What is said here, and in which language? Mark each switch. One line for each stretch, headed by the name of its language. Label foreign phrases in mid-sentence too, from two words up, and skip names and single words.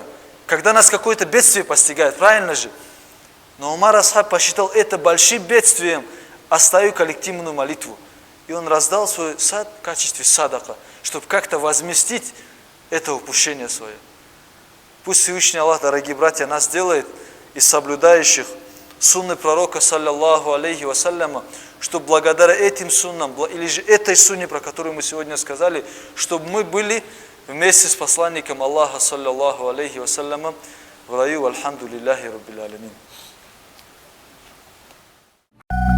Russian: Когда нас какое-то бедствие постигает, правильно же? Но Умар Асхаб посчитал это большим бедствием, оставив коллективную молитву. И он раздал свой сад в качестве садака, чтобы как-то возместить это упущение свое. Пусть Всевышний Аллах, дорогие братья, нас делает из соблюдающих сунны пророка,
Arabic: صلى الله عليه وسلم,
Russian: чтобы благодаря этим суннам, или же этой сунне, про которую мы сегодня сказали, чтобы мы были вместе с посланником Аллаха,
Arabic: صلى الله عليه وسلم,
Russian: в раю,
Arabic: الحمد لله رب العالمين.